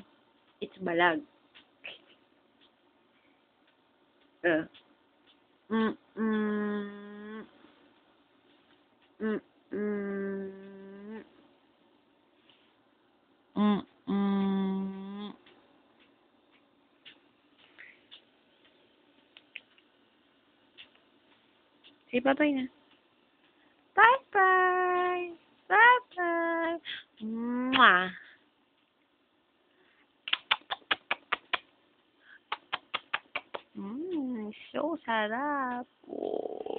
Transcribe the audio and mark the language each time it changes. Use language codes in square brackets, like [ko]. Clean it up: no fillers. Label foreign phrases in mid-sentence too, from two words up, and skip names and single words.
[en] It's balag. Mm-mm. Mm-mm. Mm-mm. Say bye-bye na. Bye-bye. Bye-bye. Mwah. [tl] So sarap. Oh.